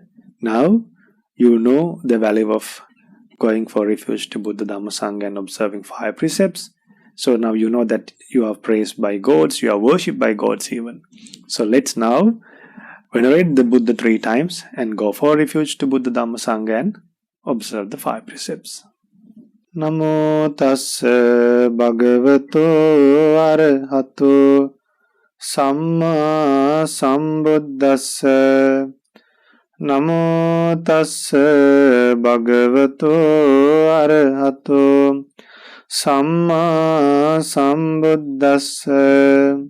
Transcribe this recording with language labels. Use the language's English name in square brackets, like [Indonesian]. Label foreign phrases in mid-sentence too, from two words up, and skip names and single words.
[English] Now you know the value of going for refuge to Buddha, Dhamma, Sangha and observing 5 precepts. So now you know that you are praised by gods, you are worshipped by gods even. So let's now venerate the Buddha 3 times and go for refuge to Buddha, Dhamma, Sangha and observe the 5 precepts. [Pali] Namo tassa bhagavato arahato samma sambuddhassa. Namo tassa bhagavato arahato samma sambuddhassa.